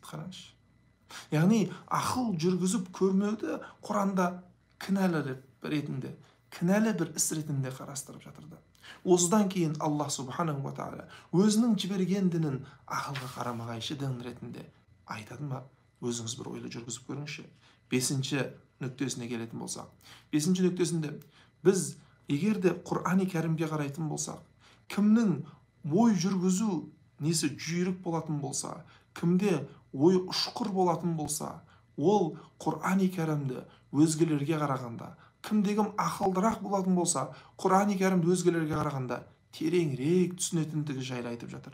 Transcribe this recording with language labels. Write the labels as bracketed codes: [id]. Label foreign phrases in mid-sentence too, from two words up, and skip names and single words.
[kk] Қараңызшы. Яғни ақыл жүргізіп көрмеуді Құранда кінәлі ретінде, кінәлі бір іс ретінде қарастырып жатырды. Осыдан кейін [ar] الله سبحانه وتعالى [kk] өзінің жіберген дінін ақылға қарама-қайшы дін ретінде айтады ма? Өзіңіз бір ойлы жүргізіп көріңізші. 5-ші нүктесіне келетін болсақ, 5-ші нүктесінде біз егер де Құр'ан-ы Кәрімге қарайтын болсақ, кімнің ой жүргізу несі жүйрік болатын болса, кімде ой ұшқыр болатын болса, ол Құр'ан-ы Кәрімді өзгелерге қарағанда, кімдегім ақылдырақ болатын болса, Құр'ан-ы Кәрімді өзгелерге қарағанда тереңірек түсінетіндігі жайлы айтып жатыр.